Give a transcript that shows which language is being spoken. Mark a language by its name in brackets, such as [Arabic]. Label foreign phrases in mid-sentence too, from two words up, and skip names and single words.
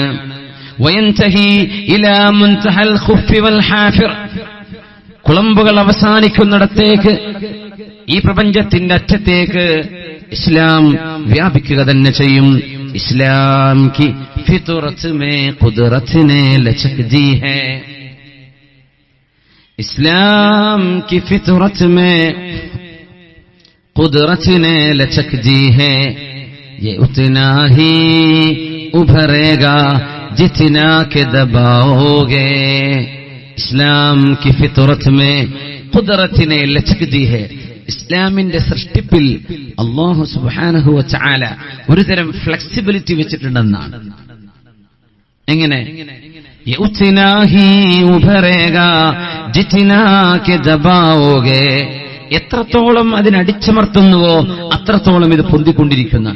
[Arabic] وينتهي إلى منتهى الخف والحافر. [Malayalam] കുളമ്പുകൾ അവസാനിക്കുന്നിടത്തേക്ക്, ഈ പ്രപഞ്ചത്തിന്റെ അറ്റത്തേക്ക് ഇസ്ലാം വ്യാപിക്കുക തന്നെ ചെയ്യും. [Hindi] इस्लाम की फितरत में कुदरत ने लचक दी है. इस्लाम की फितरत में कुदरत ने लचक दी है. ये उतना ही उभरेगा जितना के दबाओगे. इस्लाम की फितरत में कुदरत ने लचक दी है. [Malayalam] ഇസ്ലാമിന്റെ സൃഷ്ടിപ്പിൽ അല്ലാഹു സുബ്ഹാനഹു വ തആല ഒരുതരം ഫ്ലെക്സിബിലിറ്റി വെച്ചിട്ടുണ്ടെന്നാണ്. എങ്ങനെ? എത്രത്തോളം അതിനടിച്ചമർത്തുന്നുവോ അത്രത്തോളം ഇത് പൊന്തിക്കൊണ്ടിരിക്കുന്നതാണ്.